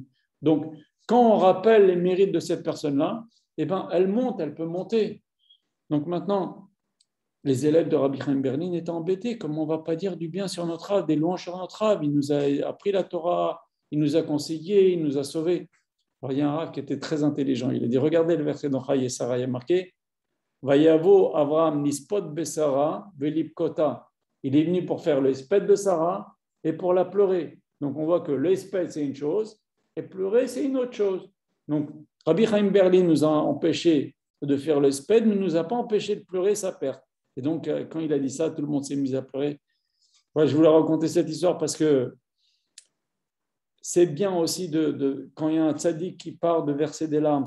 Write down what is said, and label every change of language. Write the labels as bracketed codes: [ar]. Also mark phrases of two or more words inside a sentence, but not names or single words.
[fr] Donc, quand on rappelle les mérites de cette personne-là, eh ben, elle monte, elle peut monter. Donc maintenant, les élèves de Rabbi Chaim Berlin étaient embêtés. Comment on ne va pas dire du bien sur notre rave, des louanges sur notre rave? Il nous a appris la Torah, il nous a conseillé, il nous a sauvés. Alors, il y a un rave qui était très intelligent. Il a dit, regardez le verset dans Chaye et Sarah, il y a marqué, [he] ויבא אברהם לספד לשרה ולבכתה. [fr] Il est venu pour faire le hesped de Sarah et pour la pleurer. Donc on voit que le hesped c'est une chose et pleurer c'est une autre chose. Donc Rabbi Chaim Berlin nous a empêché de faire le hesped, mais ne nous a pas empêché de pleurer sa perte. Et donc quand il a dit ça, tout le monde s'est mis à pleurer. Ouais, je voulais raconter cette histoire parce que c'est bien aussi quand il y a un tzaddik qui part de verser des larmes.